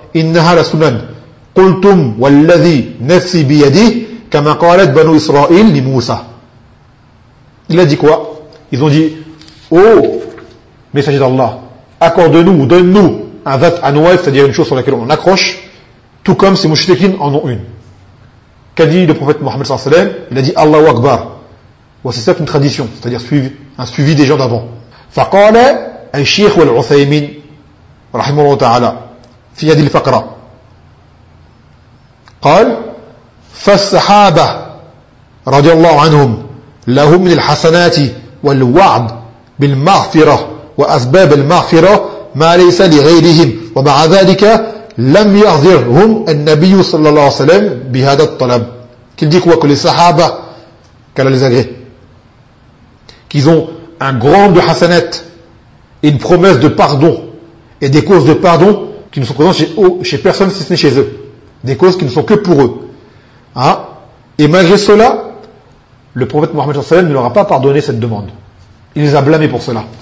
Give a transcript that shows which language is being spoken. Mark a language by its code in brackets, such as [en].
[ar] إنها لسنن قلتم والذي نفسي بيده كما قالت بنو إسرائيل لموسى. [fr] Il a dit quoi? Ils ont dit: Oh, messager d'Allah, accorde-nous ou donne-nous un zat anwat, c'est-à-dire une chose sur laquelle on accroche, tout comme ces mouchtekin en ont une. Qu'a dit le prophète Mohammed sallallahu alayhi wa sallam? Il a dit Allahu Akbar. Voici ça une tradition, c'est-à-dire un suivi des gens d'avant. [ar] فقال الشيخ والعثيمين رحمه الله تعالى في هذه الفقرة قال فالصحابة رضي الله عنهم لهم من الحسنات والوعد بالمغفرة وأسباب المغفرة ما ليس لغيرهم ومع ذلك لم يحضرهم النبي صلى الله عليه وسلم بهذا الطلب. [fr] Qu'il dit quoi? Que les sahaba, qu'Allah les agrée, qu'ils ont un grand de hasanat, une promesse de pardon et des causes de pardon qui ne sont présents chez personne si ce n'est chez eux. Des causes qui ne sont que pour eux. Hein? Et malgré cela, le prophète Mohammed sallallahu alayhi wa sallam ne leur a pas pardonné cette demande. Il les a blâmés pour cela.